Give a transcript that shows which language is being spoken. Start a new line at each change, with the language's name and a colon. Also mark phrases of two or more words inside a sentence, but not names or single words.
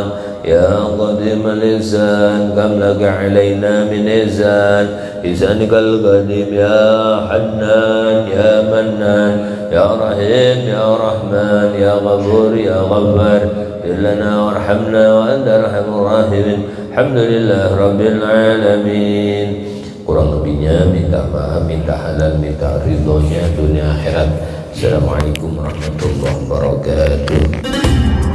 Arabic: يا قديم الإنسان كم لك علينا من إحسان. لسانك القديم يا حنان يا منان يا رحيم يا رحمن يا غفور يا غفار. اغفر لنا وارحمنا وأنت أرحم الراحمين. الحمد لله رب العالمين.
Indonesian: Kurang lebihnya minta maaf, minta halal, minta ridhonya dunia akhirat.
Arabic: السلام عليكم ورحمة الله وبركاته.